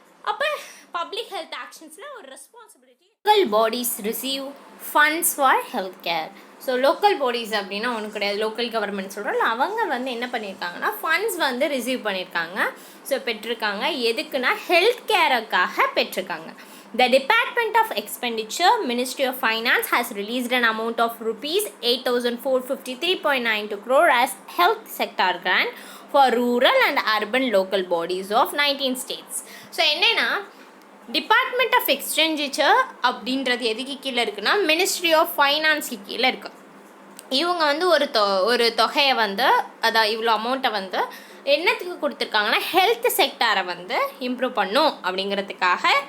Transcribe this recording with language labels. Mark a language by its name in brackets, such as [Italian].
[Tamil] அப்போ public health ஆக்ஷன்ஸில் ஒரு responsibility. [English] Local bodies receive funds for health care. [Tamil] So local bodies அப்படின்னா ஒன்றும் கிடையாது, லோக்கல் கவர்மெண்ட் சொல்கிறோம். அவங்க வந்து என்ன பண்ணியிருக்காங்கன்னா ஃபண்ட்ஸ் வந்து ரிசீவ் பண்ணியிருக்காங்க. ஸோ பெற்றிருக்காங்க. எதுக்குன்னா ஹெல்த் கேருக்காக பெற்றிருக்காங்க. [English] The Department of Expenditure, Ministry of Finance has released an amount of rupees 8,453.92 crore as health sector grant for rural and urban local bodies of 19 states. [Tamil] So என்னன்னா department of expenditure அப்படின்றது எதுக்கு கீழே இருக்குன்னா ministry of ஃபைனான்ஸ்க்கு கீழே இருக்குது. இவங்க வந்து ஒரு தொகையை வந்து அதான் இவ்வளோ அமௌண்ட்டை வந்து என்னத்துக்கு கொடுத்துருக்காங்கன்னா ஹெல்த் செக்டாரை வந்து இம்ப்ரூவ் பண்ணும் அப்படிங்கிறதுக்காக.